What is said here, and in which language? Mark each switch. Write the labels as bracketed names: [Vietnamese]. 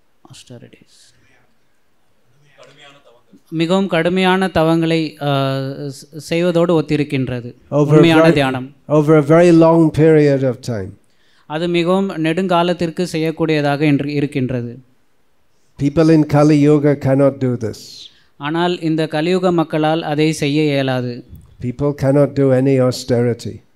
[Tamil] austerities மிகவும் கடுமையான தவங்களை செய்வதோடு ஒத்திருக்கின்றது உண்மையான தியானம். [English] Over a very long period of time. [Tamil] அது மிகவும் நெடுங்காலத்திற்கு செய்யக்கூடியதாக இருக்கின்றது. [English] People in Kali Yuga cannot do this. [Tamil] ஆனால் இந்த கலியுக மக்களால் அதை செய்ய இயலாது. [English] People cannot do any austerity.